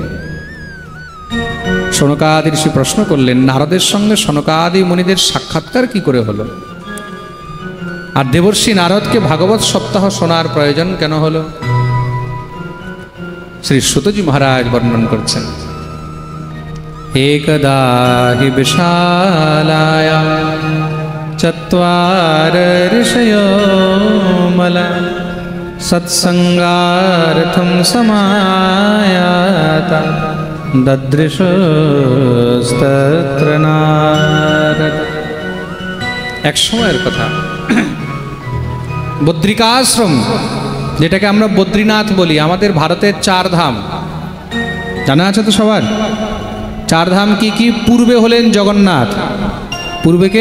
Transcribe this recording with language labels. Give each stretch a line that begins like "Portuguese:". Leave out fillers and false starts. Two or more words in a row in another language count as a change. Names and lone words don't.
Bangla: সনকাদি ঋষি প্রশ্ন করলেন, নারদের সঙ্গে সনকাদি মুনিদের সাক্ষাৎকার কি করে হলো? আর দেবর্ষি নারদকে ভাগবত সপ্তাহ শোনার প্রয়োজন কেন হলো? শ্রী সুতজি মহারাজ বর্ণন করছেন।
Sanskrit: एकदा हि विशालायां चत्वार ऋषयो मला सत्संगार्थं समायाता ददृशस्तत्र नारद।
Bangla: এক সময়ের কথা, বদ্রিকাশ্রম, যেটাকে আমরা বদ্রীনাথ বলি, আমাদের ভারতের 4 ধাম জানা আছে তো সবার? 4 ধাম কি কি? পূর্বে হলেন জগন্নাথ, পূর্বে কে?